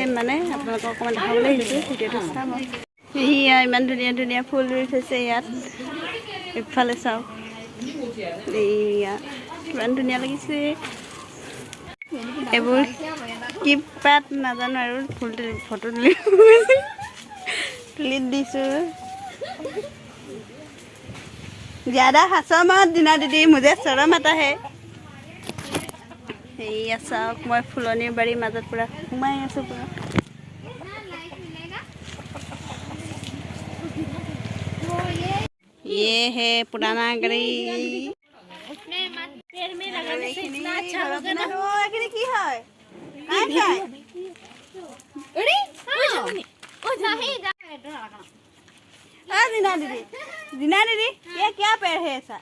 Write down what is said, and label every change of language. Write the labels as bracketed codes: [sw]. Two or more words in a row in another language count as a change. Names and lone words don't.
[as] আপোনালোকক অকণমান দেখাবলৈ আহিছোঁ, ভিডিঅ'টো চাব। সেয়া ইমান ধুনীয়া ধুনীয়া ফুল ৰুই থৈছে ইয়াত। ইফালে চাওক, এইয়া কিমান ধুনীয়া লাগিছে। এইবোৰ কি পাত নাজানো, আৰু ফুল ফটো তুলি দিছোঁ। [hi] ज़्यादा हंसो मत दीना दीदी, मुझे शर्म आता है। [as] সেয়া চাওক, মই ফুলনিৰ বাৰীৰ মাজত পূৰা সোমাই আছোঁ পূৰা। [hi] ये है पुराना गली। दीना दीदी, ये क्या पेड़ है ऐसा?